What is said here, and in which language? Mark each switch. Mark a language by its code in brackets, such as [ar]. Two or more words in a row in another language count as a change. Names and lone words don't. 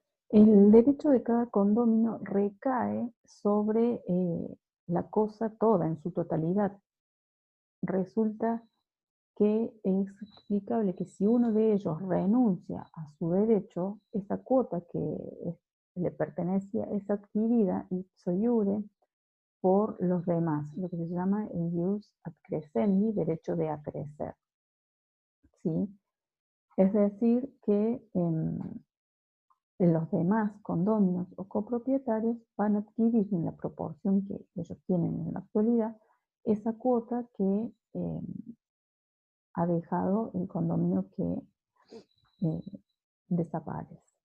[es] El derecho de cada condominio recae sobre la cosa toda en su totalidad. Resulta que es explicable que si uno de ellos renuncia a su derecho, esa cuota le pertenecía es adquirida [la] ipso iure [es] por los demás, lo que se llama el [la] ius ad crescendi, [es] derecho de acrecer. ¿Sí? Es decir, que los demás condóminos o copropietarios van a adquirir en la proporción que ellos tienen en la actualidad esa cuota que ha dejado el condominio que desaparece.